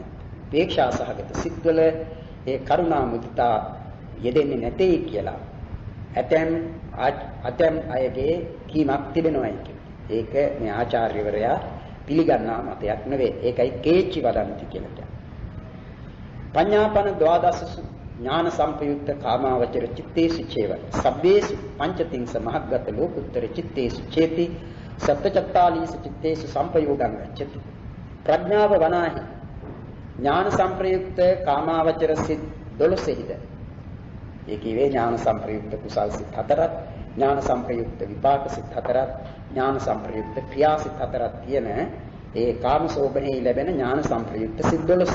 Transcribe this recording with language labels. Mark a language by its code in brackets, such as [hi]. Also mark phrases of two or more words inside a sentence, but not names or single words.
[si] උපේක්ෂා සහගත සිත්වල ඒ කරුණා මුදිතා යෙදෙන්නේ නැtei කියලා ඇතැම් අයගේ කීමක් තිබෙනවායි කියන්නේ. ඒක මේ ආචාර්යවරයා පිළිගන්නා මතයක් නෙවෙයි. [pi] ඒකයි කේචි වදන්ති [si] කියලා කියන්නේ. [pi] පඤ්ඤාපන ද්වාදසසු ඥාන සම්පයුක්ත කාමාවචර චිත්තේසු චේව සබ්බේසු පංචතිංස මහග්ගත ලෝකුත්තර චිත්තේසු චේති සත්‍චත්තාලීස චිත්තේසු සම්පයෝගං ගච්ඡති. [si] ප්‍රඥාව වනාහි ඥාන සම්ප්‍රයුක්ත කාමාවචර සිත් 12හිද ඒ කියේ ඥාන සම්ප්‍රයුක්ත කුසල් සිත් 4ක්, ඥාන සම්ප්‍රයුක්ත විපාක සිත් 4ක්, ඥාන සම්ප්‍රයුක්ත ක්‍රියා සිත් 4ක් කියන ඒ කාමසෝබනේ ලැබෙන ඥාන සම්ප්‍රයුක්ත සිත් 12.